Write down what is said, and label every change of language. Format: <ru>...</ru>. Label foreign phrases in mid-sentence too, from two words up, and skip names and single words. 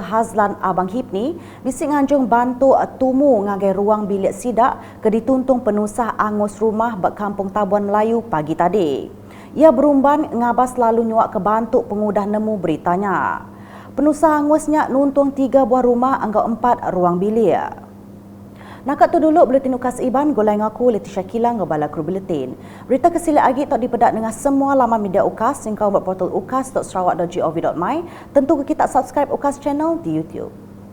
<iba>Hazlan Abang Hipni bisik nganjung bantu tumu ngagai ruang bilik sidak ke dituntung penusah angus rumah bak Kampung Tabuan Melayu pagi tadi. Ia berumban ngabas lalu nyuak ke bantu pengudah nemu beritanya. Penusah angusnya nuntung 3 buah rumah anggau 4 ruang bilik. Nakat tu dulu Buletin Ukas Iban, golai ngaku Leticia Kilang ngebala kru Buletin. Berita kesila lagi tak dipedak dengan semua laman media Ukas yang kau berportal ukas.sarawak.gov.my. Tentu kita subscribe Ukas channel di YouTube.</iba>